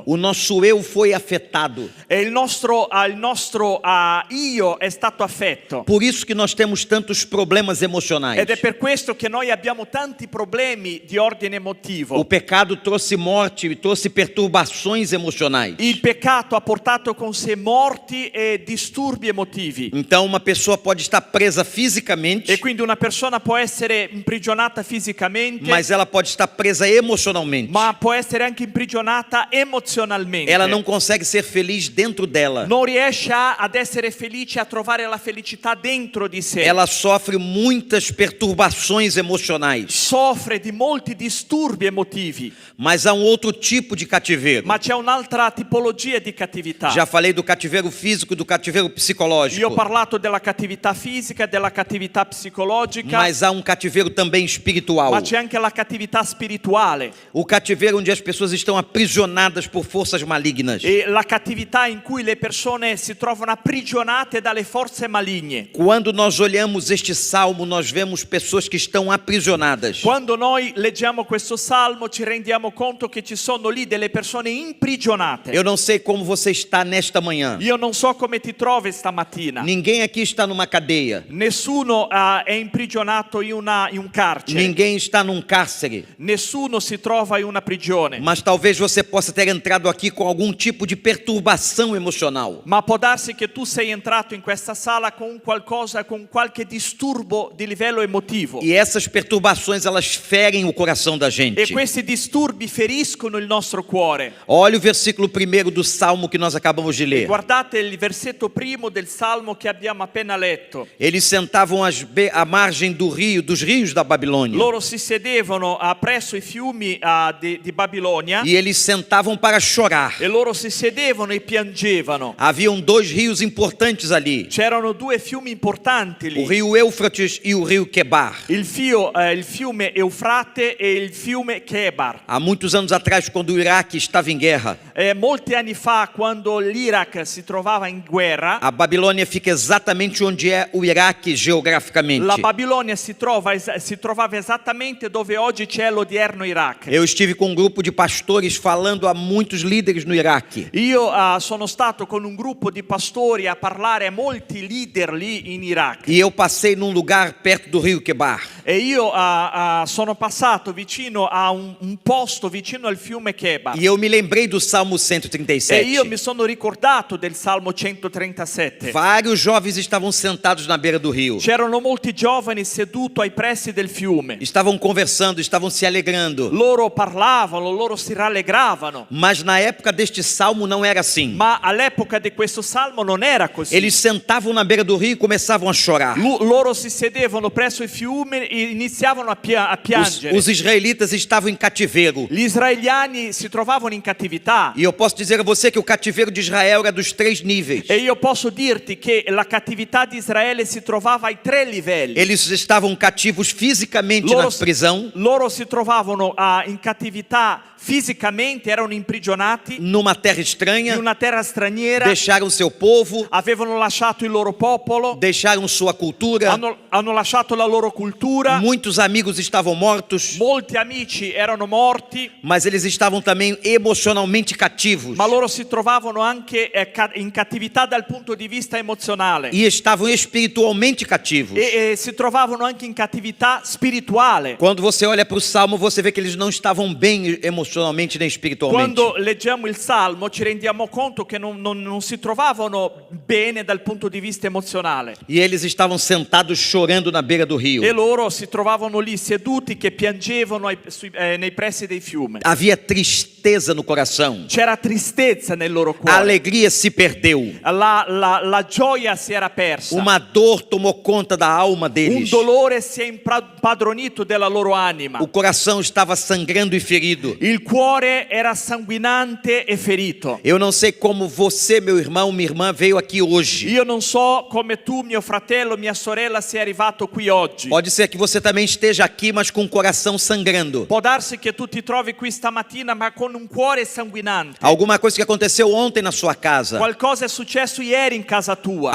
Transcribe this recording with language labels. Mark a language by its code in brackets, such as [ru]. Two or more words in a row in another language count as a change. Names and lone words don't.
[pt] O nosso eu foi afetado. [it] E il nostro io è stato affetto. [pt] Por isso que nós temos tantos problemas emocionais. [it] Ed è per questo che noi abbiamo tanti problemi di ordine emotivo. [pt] O pecado trouxe morte, trouxe perturbações emocionais. [it] Il peccato ha portato con sé morti e disturbi emotivi. [pt] Então uma pessoa pode estar presa fisicamente, [it] E quindi una persona può essere imprigionata fisicamente, [pt] mas ela pode estar presa emocionalmente. [it] ma può essere anche imprigionata emozionalmente. [pt] Ela não consegue ser feliz dentro dela. [it] Non riesce ad essere felice, a trovare la felicità dentro di sé. [pt] Ela sofre muitas perturbações emocionais. [it] Soffre di molti disturbi emotivi. [pt] Mas há um outro tipo de cativeiro. [it] Ma c'è un'altra tipologia di cattività. [pt] Já falei do cativeiro físico e do cativeiro psicológico. [it] Io ho parlato della cattività fisica, della cattività psicologica, [pt] Mas há um cativeiro também espiritual. [it] ma c'è anche la cattività spirituale. [pt] O cativeiro onde as pessoas estão aprisionadas por forças malignas. [it] E la cattività in cui le persone si trovano aprigionate dalle forze maligne. [pt] Quando nós olhamos este salmo, nós vemos pessoas que estão aprisionadas. [it] Quando noi leggiamo questo salmo ci rendiamo conto che ci sono lì delle persone imprigionate. [pt] Eu não sei como você está nesta manhã. [it] Io non so come ti trovi stamattina. [pt] Ninguém aqui está numa cadeia. [it] Nessuno è imprigionato in un carcere. [pt] Ninguém está num cárcere. [it] Nessuno si trova in una prigione. [pt] Mas talvez você possa ter entrado aqui com algum tipo de perturbação emocional. [it] Ma può darsi che tu sei entrato in questa sala con qualcosa, con qualche disturbo di livello emotivo. [pt] E essas perturbações, elas ferem o coração da [it] E [pt] gente. [it] questi disturbi feriscono il nostro cuore. [pt] Olha o versículo 1 do salmo que nós acabamos de ler. [it] Guardate il versetto primo del salmo che abbiamo appena letto. [pt] Eles sentavam à margem do rio, dos rios da Babilônia. [it] Loro si sedevano presso i fiumi di Babilonia [pt] E eles sentavam para chorar. [it] e loro si sedevano e piangevano. [pt] Haviam dois rios importantes ali. [it] C'erano due fiumi importanti [pt] O [it] lì. [pt] rio Eufrates e o rio Quebar. [it] Il fiume Eufrate e il fiume Chebar. [pt] Há muitos anos atrás, quando o Iraque estava em guerra, [it] Molti anni fa, quando l'Iraq si trovava in guerra, [pt] a Babilônia fica exatamente onde é o Iraque geograficamente. [it] la Babilonia si trovava esattamente dove oggi c'è l'odierno Iraq. [pt] Eu estive com um grupo de pastores falando a muitos líderes no Iraque. [it] Io sono stato con un gruppo di pastori a parlare a molti leader lì in Iraq. [pt] E eu passei num lugar perto do rio Quebar. [it] E io sono passato vicino a un posto vicino al fiume Chebar. [pt] E eu me lembrei do Salmo [it] E [pt] 137. [it] io mi sono ricordato del Salmo 137. [pt] Vários jovens estavam sentados na beira do rio. [it] C'erano molti giovani seduti ai pressi del fiume. [pt] Estavam conversando, estavam se alegrando. [it] Loro parlavano, loro si rallegravano. [pt] Mas na época deste salmo não era assim. [it] Ma all'epoca di questo salmo non era così. [pt] Eles sentavam na beira do rio e começavam a chorar. [it] Loro si sedevano presso il fiume e iniziavano a piangere. [pt] Os israelitas estavam em cativeiro. [it] Gli israeliani si trovavano in cattività. [pt] E eu posso dizer a você que o cativeiro de Israel era dos 3 níveis. [it] E io posso dirti che la cattività di Israele si trovava ai 3 livelli. [pt] Eles estavam cativos fisicamente na prisão, [it] Loro si trovavano in cattività fisicamente, erano imprigionati [pt] numa terra [it] in [pt] estranha, [it] una terra straniera, [pt] deixaram seu povo, [it] avevano lasciato il loro popolo, [pt] deixaram sua cultura. [it] hanno lasciato la loro cultura, [pt] Muitos amigos estavam mortos, [it] molti amici erano morti, [pt] mas eles estavam também emocionalmente cativos. [it] ma loro si trovavano anche in cattività dal punto di vista emozionale [pt] E estavam espiritualmente cativos. [it] e si trovavano anche in cattività spirituale. [pt] Quando você olha para o Salmo, você vê que eles não estavam bem emocionalmente nem espiritualmente. [it] Quando leggiamo il Salmo ci rendiamo conto che non si trovavano bene dal punto di vista emozionale. [pt] E eles estavam sentados chorando na beira do rio. [it] E loro si trovavano lì seduti che piangevano nei pressi dei fiumi. [pt] Havia tristeza no coração. [it] C'era tristezza nel loro [pt] A [it] cuore. [pt] alegria se perdeu. [it] La gioia si era persa. [pt] Uma dor tomou conta da alma [it] Un [pt] deles. [it] dolore si è impadronito della loro anima. [pt] O coração estava sangrando e ferido. [it] Il cuore era sanguinante e ferito. [pt] Eu não sei como você, meu irmão, minha irmã, veio aqui hoje. [it] Io non so come tu, mio fratello, mia sorella, sei arrivato qui oggi. [pt] Pode ser que você também esteja aqui, mas com o coração sangrando. [it] Può darsi che tu ti trovi qui stamattina ma con un cuore sanguinante. [pt] Alguma coisa que aconteceu ontem na sua casa. [it] Qualcosa è successo ieri in casa tua.